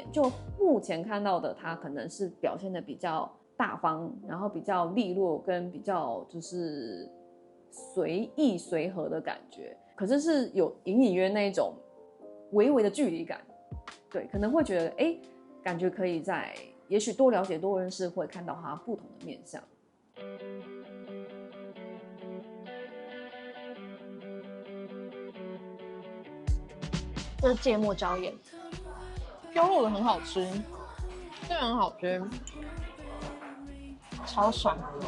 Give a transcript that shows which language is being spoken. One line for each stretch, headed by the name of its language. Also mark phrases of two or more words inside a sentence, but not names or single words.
Chinese: 就目前看到的他，可能是表現得比較大方，然後比較利落，跟比較就是隨意隨和的感覺。可是是有隱隱約那一種微微的距離感，對，可能會覺得，感覺可以在也許多了解、多認識，會看到他不同的面向。這是芥末椒鹽，燒肉的很好吃，真的很好吃，超爽。